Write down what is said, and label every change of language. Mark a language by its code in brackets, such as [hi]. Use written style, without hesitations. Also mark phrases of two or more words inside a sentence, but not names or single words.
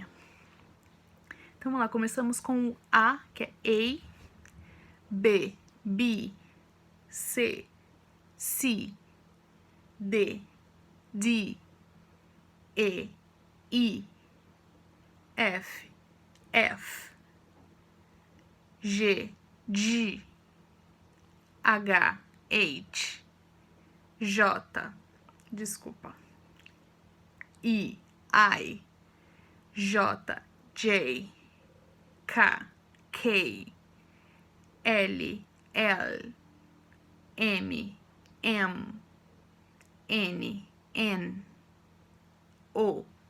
[pt] Então, vamos lá, começamos com o A, que é A, B, B, C, C, D, D, E, I, F, F, G, G, H, H, J, desculpa, I, J, J, K, K, L, L, M, M, N, N, O,